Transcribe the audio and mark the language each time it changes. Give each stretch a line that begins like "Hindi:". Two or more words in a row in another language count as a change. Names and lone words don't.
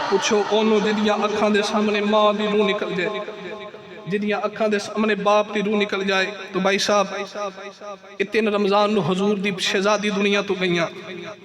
Punjabi: ਪੁੱਛੋ ਉਹਨੂੰ ਜਿਹਦੀਆਂ ਅੱਖਾਂ ਦੇ ਸਾਹਮਣੇ ਮਾਂ ਦੀ ਰੂਹ ਨਿਕਲ ਜਾਏ, ਜਿਹਦੀਆਂ ਅੱਖਾਂ ਦੇ ਸਾਹਮਣੇ ਬਾਪ ਦੀ ਰੂਹ ਨਿਕਲ ਜਾਏ। تو بھائی صاحب یہ 3 رمضان نو حضور دی شہزادی دنیا تو گئیاں